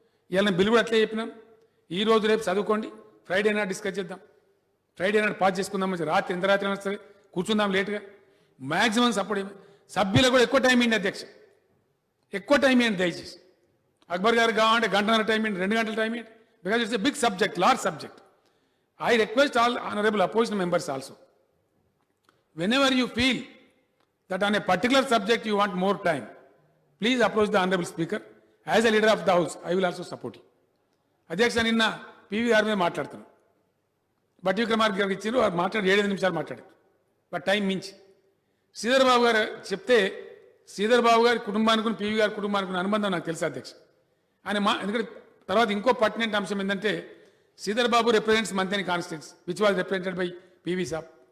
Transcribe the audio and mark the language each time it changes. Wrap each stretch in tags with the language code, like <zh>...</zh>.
<te>ఇవాళ బిల్లు కూడా అట్లే చెప్పినాం, ఈ రోజు రేపు చదువుకోండి, ఫ్రైడే నాడు డిస్కస్ చేద్దాం, ఫ్రైడే నాడు పాస్ చేసుకుందాం, రాత్రి ఎంత రాత్రి అయినా సరే కూర్చుందాం లేట్గా, మ్యాక్సిమం సపోర్ట్. సభ్యులకు కూడా ఎక్కువ టైం ఇవ్వండి అధ్యక్ష, ఎక్కువ టైం ఇవ్వండి దయచేసి. అక్బర్ గారు కావాలంటే గంటన్నర టైం ఇవ్వండి, 2 గంటల టైం ఇవ్వండి,</te> <en>Because it's a big subject, large subject. I request all honourable opposition members also, whenever you feel that on a particular subject you want more time, please approach the honorable speaker. As a leader of the house, I will also support you.</en> <te>అధ్యక్ష నిన్న PV గారి మీద మాట్లాడుతున్నాను, బట్టి విక్రమార్క గారికి ఇచ్చారు, వారు మాట్లాడి 7 నిమిషాలు మాట్లాడారు, బట్ టైం మించి. శ్రీధర్ బాబు గారు చెప్తే, శ్రీధర్ బాబు గారి కుటుంబానికి PV గారి కుటుంబానికి అనుబంధం నాకు తెలుసు అధ్యక్ష. ఆయన ఎందుకంటే తర్వాత ఇంకో పర్టినెంట్ అంశం ఏంటంటే,</te> <en>Sridhar Babu represents Manthani constituency which was represented by PV saab.</en>